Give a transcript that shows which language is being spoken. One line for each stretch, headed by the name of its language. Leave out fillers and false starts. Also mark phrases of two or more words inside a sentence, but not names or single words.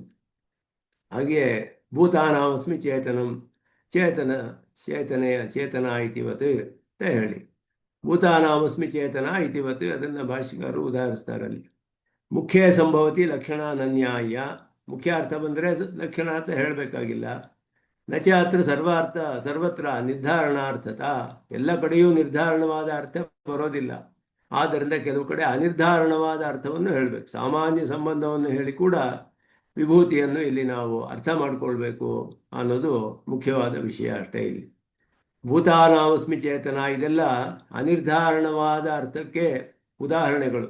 Kannada: ಹಾಗೆಯೇ
Sanskrit: ಭೂತಾನಾಮಸ್ಮಿ ಚೇತನಂ, ಚೇತನ ಇತಿವತ್
Kannada: ಅಂತ ಹೇಳಿ,
Sanskrit: ಭೂತಾನಾಮಸ್ಮಿ ಚೇತನ ಇತಿವತ್
Kannada: ಅದನ್ನು ಭಾಷಿಕರು ಉದಾಹರಿಸ್ತಾರಲ್ಲಿ.
Sanskrit: ಮುಖ್ಯ ಸಂಭವತಿ ಲಕ್ಷಣಾನನ್ಯಾಯ,
Kannada: ಮುಖ್ಯ ಅರ್ಥ ಬಂದರೆ ಲಕ್ಷಣ ಅಂತ ಹೇಳಬೇಕಾಗಿಲ್ಲ.
Sanskrit: ನಚ ಅತ್ರ ಸರ್ವತ್ರ ನಿರ್ಧಾರಣಾರ್ಥತ,
Kannada: ಎಲ್ಲ ಕಡೆಯೂ ನಿರ್ಧಾರಣವಾದ ಅರ್ಥ ಬರೋದಿಲ್ಲ. ಆದ್ದರಿಂದ ಕೆಲವು ಕಡೆ ಅನಿರ್ಧಾರಣವಾದ ಅರ್ಥವನ್ನು ಹೇಳಬೇಕು. ಸಾಮಾನ್ಯ ಸಂಬಂಧವನ್ನು ಹೇಳಿ ಕೂಡ ವಿಭೂತಿಯನ್ನು ಇಲ್ಲಿ ನಾವು ಅರ್ಥ ಮಾಡಿಕೊಳ್ಬೇಕು ಅನ್ನೋದು ಮುಖ್ಯವಾದ ವಿಷಯ ಅಷ್ಟೇ. ಇಲ್ಲಿ
Sanskrit: ಭೂತಾನಾಮಸ್ಮಿ ಚೇತನ
Kannada: ಇದೆಲ್ಲ ಅನಿರ್ಧಾರಣವಾದ ಅರ್ಥಕ್ಕೆ ಉದಾಹರಣೆಗಳು.